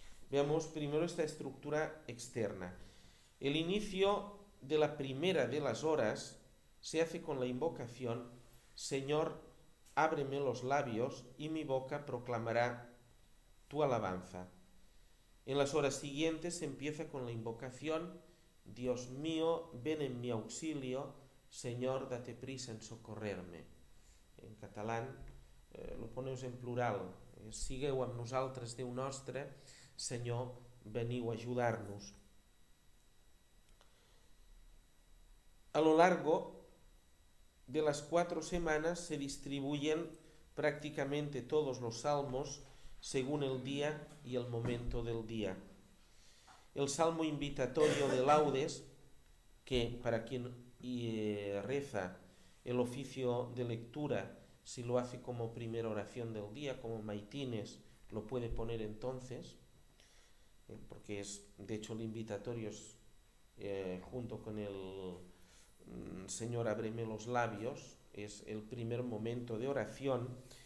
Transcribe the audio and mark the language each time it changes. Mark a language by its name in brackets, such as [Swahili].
[Spanish] Veamos primero esta estructura externa. El inicio de la primera de las horas se hace con la invocación: Señor, ábreme los labios y mi boca proclamará tu alabanza. En las horas siguientes se empieza con la invocación: Dios mío, ven en mi auxilio, Señor, date prisa en socorrerme. En catalán lo ponemos en plural: [Catalan] sigueu amb nosaltres, Déu nostre, Senyor, veniu a ajudar-nos. [Spanish] A lo largo de las 4 semanas se distribuyen prácticamente todos los salmos según el día y el momento del día. El salmo invitatorio de laudes, que para quien reza el oficio de lectura, si lo hace como primera oración del día, como maitines, lo puede poner entonces, porque es, de hecho, el invitatorio es junto con el Señor, ábreme los labios, es el primer momento de oración.